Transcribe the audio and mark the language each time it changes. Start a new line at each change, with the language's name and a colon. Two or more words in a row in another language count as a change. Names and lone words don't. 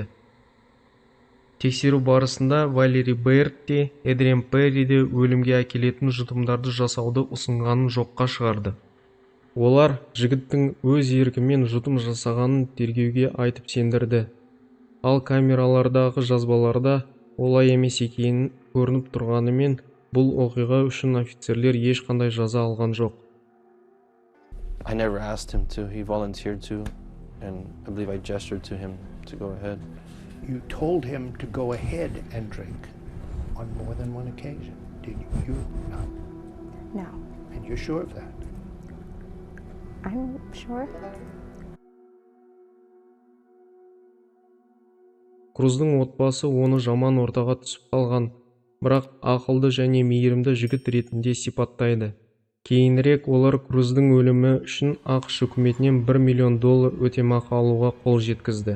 Kazakh: Тексеру барысында Валери Бэйрд те, Эдриан Перри де өлімге әкелетін жұтымдарды жасауды ұсынғанын жоққа шығарды. Олар жігіттің өз еркімен жұтым жасағанын тергеуге айтып сендірді. Ал камералардағы жазбаларда олай емес екенін көрініп тұрғанымен, бұл оқиға үшін офицерлер ешқандай жаза алған жоқ.
English: I never asked him to. He volunteered to, and I believe I gestured to him to go ahead. You told him to go ahead and drink on more than one occasion, did you not? No. And you're sure of that? I'm sure.
Kazakh: Круздың отбасы оны жаман ортаға түсіп қалған, бірақ ақылды және мейірімді жігіт ретінде сипаттайды. Кейінірек олар Круздың өлімі үшін ақш үкіметінен $1 миллион өтемақы алуға қол жеткізді.